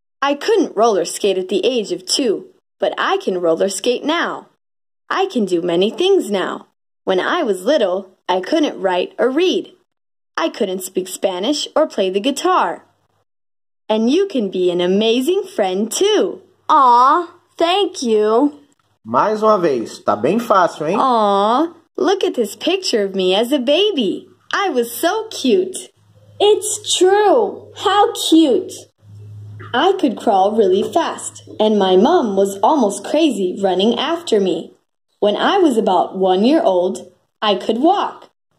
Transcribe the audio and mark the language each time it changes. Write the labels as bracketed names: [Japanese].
[English] I couldn't roller skate at the age of 2, but I can roller skate now. I can do many things now. When I was little, I couldn't write or read. I couldn't speak Spanish or play the guitar. And you can be an amazing friend too. Aw, thank you. [Portuguese] Mais uma vez, tá bem fácil, hein? [English] Aw, look at this picture of me as a baby. I was so cute. It's true. How cute. I could crawl really fast, and my mom was almost crazy running after me. When I was about 1 year old, I could walk.